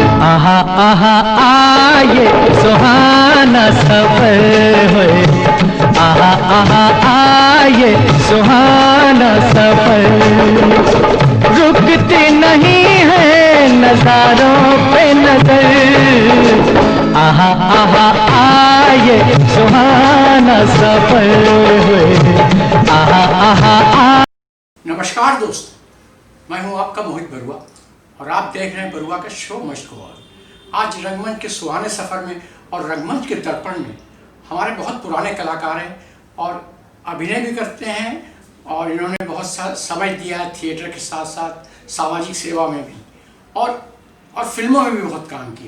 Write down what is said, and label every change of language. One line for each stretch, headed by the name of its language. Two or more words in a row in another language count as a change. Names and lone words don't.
Hindi: आहा आहा आये सुहाना सफर होए, आहा आहा आये सुहाना सफर, रुकती नहीं है नजारों पे नजर, आहा आहा आये सुहाना सफर होए, आहा आहा आ। नमस्कार दोस्त, मैं हूं आपका मोहित बरुआ और आप देख रहे हैं बरुआ का शो मस्त गोवा। आज रंगमंच के सुहाने सफ़र में और रंगमंच के दर्पण में हमारे बहुत पुराने कलाकार हैं और अभिनय भी करते हैं और इन्होंने बहुत सा समय दिया है थिएटर के साथ साथ सामाजिक सेवा में भी और फिल्मों में भी बहुत काम किया।